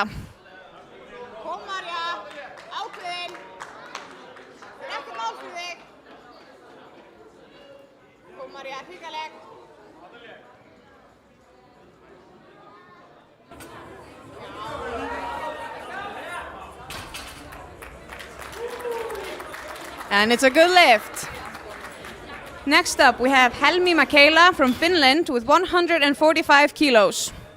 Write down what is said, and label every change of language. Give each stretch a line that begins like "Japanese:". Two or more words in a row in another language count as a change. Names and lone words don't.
Icelandic: Kom Marja, ákveðin. Það ekki mál fyrir þig. Kom Marja, hrikaleg.
English: And it's a good lift. Next up we have Helmi Makela from Finland with 145 kilos.